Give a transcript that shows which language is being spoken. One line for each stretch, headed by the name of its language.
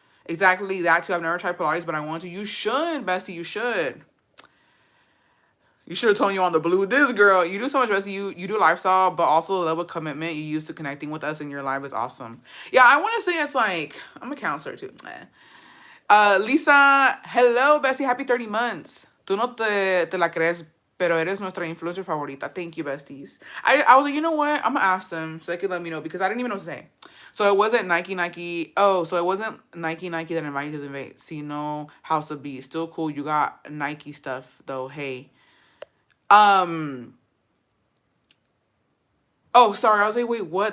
English: Exactly that too. I've never tried Pilates, but I want to. You should, bestie, you should. You should have told you on the blue. This girl, you do so much, bestie. You do lifestyle, but also the level of commitment you use to connecting with us in your life is awesome. Yeah, I want to say it's like, I'm a counselor too. Lisa, hello, bestie. Happy 30 months.
Spanish: Tú no te la crees, pero eres nuestra influencer favorita.
English: Thank you, besties. I was like, you know what? I'm going to ask them so they can let me know because I didn't even know what to say. So it wasn't Nike. Oh, so it wasn't Nike that invited you to the event.
Spanish: Sino
English: House of B. Still cool. You got Nike stuff, though. Hey. Oh, sorry. I was like, wait, what?